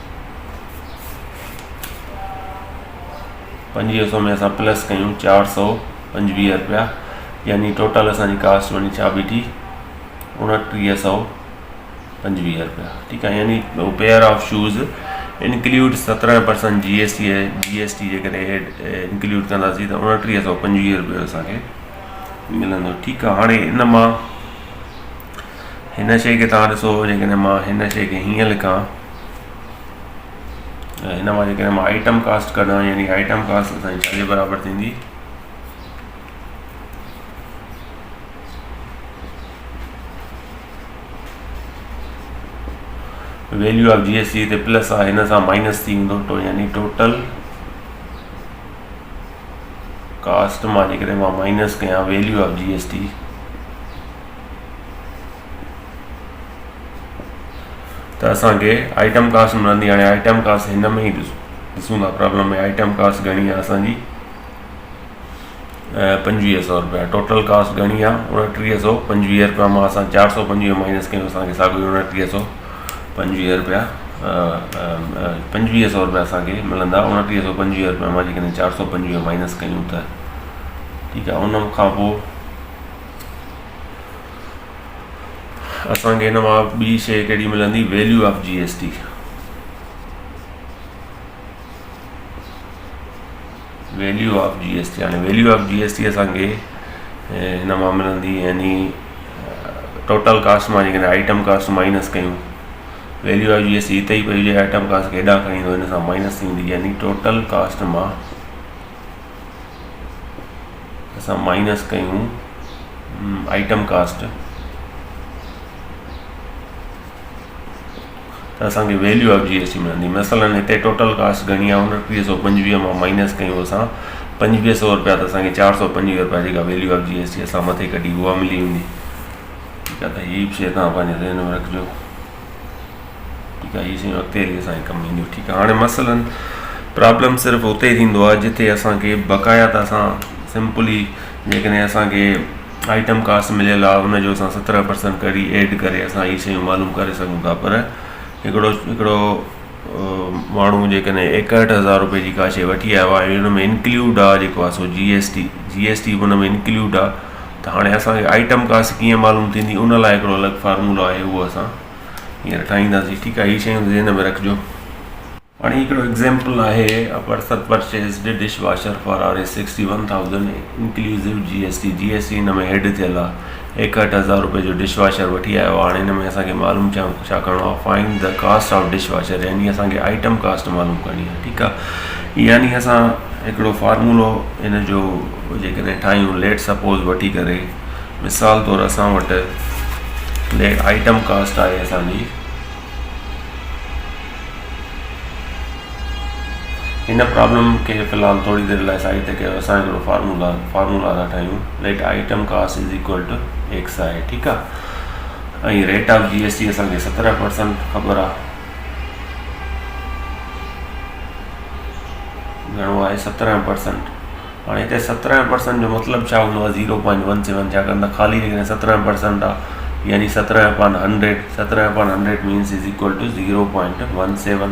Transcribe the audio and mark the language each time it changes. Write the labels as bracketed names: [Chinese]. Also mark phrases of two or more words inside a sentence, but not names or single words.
[Sindhi] 2500 में असां प्लस कयूं 425 रुपया, यानी टोटल असांजी कास्ट वञी छा बीठी 2925 रुपया। ठीकु आहे, यानी [English] pair of shoes include [Sindhi] 17% GST जेकॾहिं इंक्लूड कंदासीं त 2925 रुपयो असांखे मिलंदो। ठीकु आहे, हाणे इन मां हिन शइ खे तव्हां ॾिसो, जेकॾहिं मां हिन शइ खे हीअं लिखां, हिन मां जेकॾहिं मां [English] item cost [Sindhi] कढां, यानी [English] item cost [Sindhi] असांजी छाजे बराबरि थींदी, [English] value of GST [Sindhi] ते प्लस आहे, हिन सां माइनस थी वेंदो, यानी टोटल कास्ट मां जेकॾहिं मां माइनस कयां [English] value of GST, [Sindhi] त असांखे [English] item cost [Sindhi] मिलंदी। हाणे [English] item cost [Sindhi] हिन में ई ॾिसूं था प्रॉब्लम में, [English] item cost [Sindhi] घणी आहे असांजी 2500 रुपया। [English] total cost [Sindhi] घणी आहे 2925 रुपया। मां असां 425 माइनस कयूं, असांखे साॻियो 2925 रुपया 2500 रुपया असांखे मिलंदा। 2925 रुपया मां जेकॾहिं 425 माइनस कयूं त ठीकु आहे। उन खां पोइ असांखे हिन मां ॿी शइ कहिड़ी मिलंदी, [English] value of GST. value of GST, [Sindhi] हाणे [English] value of GST [Sindhi] असांखे हिन मां मिलंदी, यानी टोटल कास्ट मां जेकॾहिं [English] item cost [Sindhi] माइनस कयूं, [English] value of GST [Sindhi] हिते ई पई हुजे, [English] item cost [Sindhi] खे हेॾां खणी ईंदो, हिन सां माइनस थींदी, यानी [English] total cost [Sindhi] मां असां माइनस कयूं [English] item cost, [Sindhi] त असांखे [English] value of GST [Sindhi] मिलंदी। मसलन हिते [English] total cost [Sindhi] घणी आहे 2925 मां माइनस कयूं असां 2500 रुपया, त असांखे 425 रुपया जेका [English] value of GST [Sindhi] असां मथे कढी उहा मिली वेंदी। ठीकु आहे, त हीअ बि शइ तव्हां पंहिंजे ज़हन में रखिजो। ठीकु आहे, हीअ शयूं अॻिते हली असांखे कमु ईंदियूं। ठीकु आहे, हाणे मसलन प्रॉब्लम सिर्फ़ु उते थींदो आहे जिथे असांखे बक़ाया त असां सिंपली जेकॾहिं असांखे [English] item cost [Sindhi] मिलियल आहे उनजो असां 17% करी एड करे असां हीअ शयूं मालूम करे सघूं था। पर हिकिड़ो माण्हू जेकॾहिं 61,000 रुपए जी का शइ वठी आयो आहे, हुन में इंक्लूड आहे जेको आहे सो GST हुन में इंक्लूड आहे, त हाणे असांखे [English] item cost [Sindhi] कीअं मालूम थींदी, उन लाइ हिकिड़ो अलॻि फार्मूलो आहे, उहो असां हींअर ठाहींदासीं। ठीकु आहे, हीअ शयूं ज़हन में रखिजो। हाणे हिकिड़ो एग्ज़ाम्पल आहे, [English] a person purchased dish washer for ₹61,000 inclusive GST [Sindhi] हिन में हेड थियल आहे। 61,000 रुपए जो [English] dish washer [Sindhi] वठी आयो आहे। हाणे हिन में असांखे मालूम छा करिणो आहे, [English] find the cost of dish washer, [Sindhi] यानी असांखे [English] item cost [Sindhi] मालूम करणी आहे। ठीकु आहे, यानी असां हिकिड़ो फार्मूलो हिन जो जेकॾहिं ठाहियूं, [English] let suppose [Sindhi] वठी करे मिसाल तौरु असां वटि [English] item cost [Sindhi] आहे असांजी, हिन प्रॉब्लम खे फ़िलहाल थोरी देरि लाइ साइड ते कयो। असां हिकिड़ो फार्मूला था ठाहियूं, [English] let item cost is equal to X आहे। [Sindhi] ठीकु आहे, ऐं [English] rate of GST [Sindhi] असांखे 17% ख़बर आहे, घणो आहे 17%। हाणे हिते 17% जो मतिलबु छा हूंदो आहे, 0.17, छाकाणि त ख़ाली जेकॾहिं 17% आहे, यानी 17/100, 17/100 [English] means is equal to [Sindhi] 0.17।